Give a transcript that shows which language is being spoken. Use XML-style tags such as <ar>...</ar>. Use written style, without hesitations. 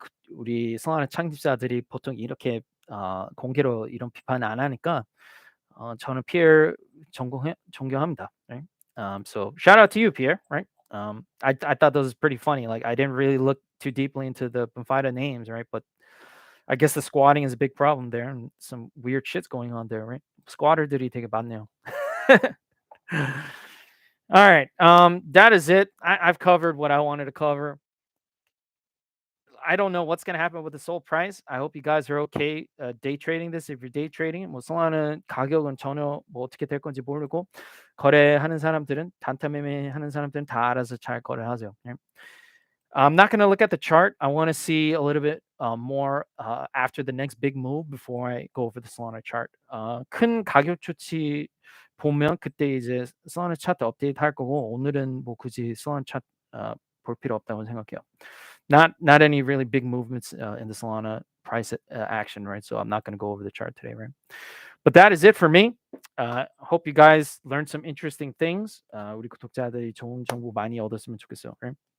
<ko>우리 솔라나 창립자들이 보통 이렇게 공개로 이런 비판 안 하니까 저는 Pierre 존경합니다, right?</ko> <en>So shout out to you, Pierre, right? I thought that was pretty funny. Like I didn't really look too deeply into the Bonfida names, right? But I guess the squatting is a big problem there, and some weird shit's going on there, right?</en> <ko>Squatter들이 되게 많네요.</ko> <en>All right, that is it. I've covered what I wanted to cover. I don't know what's going to happen with the SOL price. I hope you guys are okay day trading this. If you're day trading,</en> <ko>뭐 솔라는 가격은 전혀 뭐 어떻게 될 건지 모르고 거래하는 사람들은 단타 매매하는 사람들은 다 알아서 잘 거래하세요.</ko> <en>Right? I'm not going to look at the chart. I want to see a little bit more after the next big move before I go over the Solana chart.</en> <ko>큰 가격 조치 보면 그때 이제 Solana 차트 업데이트 할 거고 오늘은 뭐 굳이 Solana 차트 볼 필요 없다고 생각해요.</ko> <en>Not any really big movements in the Solana price action, right? So I'm not going to go over the chart today, right? But that is it for me. Hope you guys learned some interesting things.</en> <ko>우리 구독자들이 좋은 정보 많이 얻었으면 좋겠어요, right?</ko>